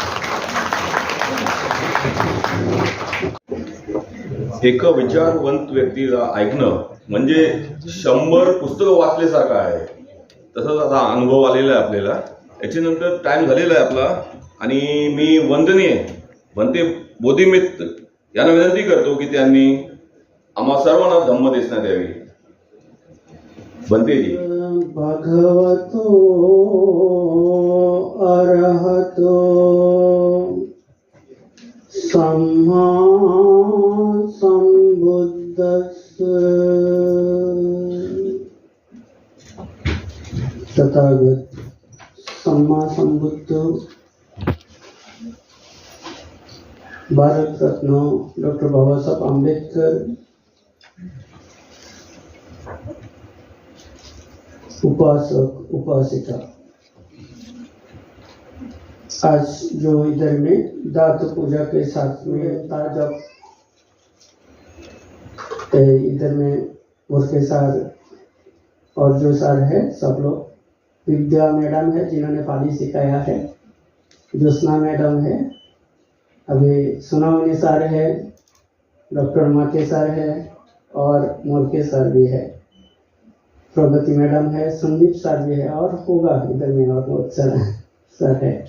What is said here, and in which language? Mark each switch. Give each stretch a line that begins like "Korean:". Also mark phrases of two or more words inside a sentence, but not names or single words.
Marathi: एका विचारवंत व्यक्तीला ऐकणं म्हणजे 100 पुस्तकं वाचल्यासारखं आहे. तसंच आता अनुभव आलेला आहे आपल्याला. याच्यानंतर टाइम झालेला आहे आपला आणि मी वंदनीय भंते बोधिमित्र यांना विनंती करतो की त्यांनी आम्हा सर्वांना धम्मदेशना द्यावी. भंतेजी.
Pali: भगवतो अरहतो सम्मा संबुद्धस्स.
Hindi: तथागत सम्मा संबुद्ध भारत रत्न डॉक्टर बाबासाहेब आंबेडकर उपासक उपासिका, आज जो इधर में दात पूजा के साथ में जब इधर में उसके साथ और जो सर है सब लोग, विद्या मैडम है जिन्होंने पाली सिखाया है, ज्योत्सना मैडम है, अभी सुनावनी सर है, डॉक्टर माके सर है और मोरके सर भी है, प्रगति मैडम है, संदीप सर भी है और होगा इधर में और बहुत सारा सर है।